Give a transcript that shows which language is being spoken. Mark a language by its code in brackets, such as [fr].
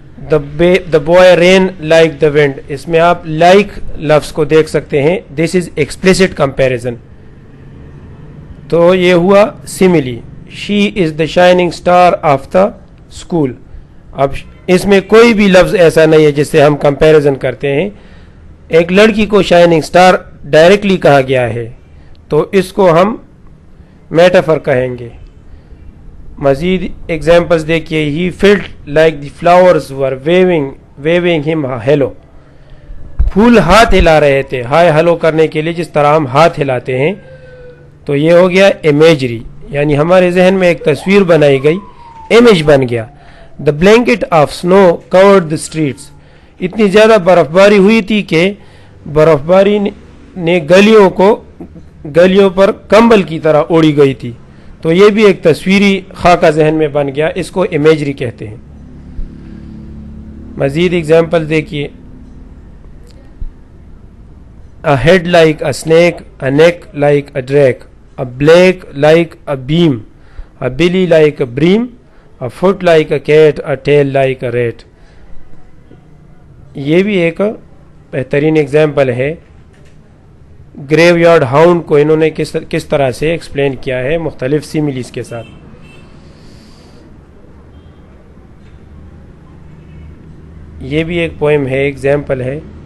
[en] The boy ran like the wind. [ur] اس میں آپ like لفظ کو دیکھ سکتے ہیں. [en] This is explicit comparison. [ur] تو یہ ہوا سیمیلی. [en] She is the shining star of the school. [ur] اب اس میں کوئی بھی لفظ ایسا نہیں ہے جس سے ہم کمپیریزن کرتے ہیں. ایک لڑکی کو شائننگ سٹار ڈائریکٹلی کہا گیا ہے تو اس کو ہم میٹافر کہیں گے. مزید ایگزامپلس دیکھیے. [en] He felt like the flowers were waving him hello. [ur] پھول ہاتھ ہلا رہے تھے ہائے ہلو کرنے کے لیے جس طرح ہم ہاتھ ہلاتے ہیں. تو یہ ہو گیا امیجری، یعنی ہمارے ذہن میں ایک تصویر بنائی گئی، امیج بن گیا. [en] The blanket of snow covered the streets. [ur] اتنی زیادہ برف باری ہوئی تھی کہ برف باری نے گلیوں پر کمبل کی طرح اوڑی گئی تھی. تو یہ بھی ایک تصویری خاکہ ذہن میں بن گیا، اس کو امیجری کہتے ہیں. مزید ایگزامپل دیکھیے. [en] A head like a snake, a neck like a drake, a blade like a beam, a belly like a bream, a foot like a cat, a tail like a rat. [ur] یہ بھی ایک بہترین example ہے. گریو yard hound کو انہوں نے کس طرح سے ایکسپلین کیا ہے مختلف سیمیلیز کے ساتھ. یہ بھی ایک پوئم ہے، ایگزامپل ہے.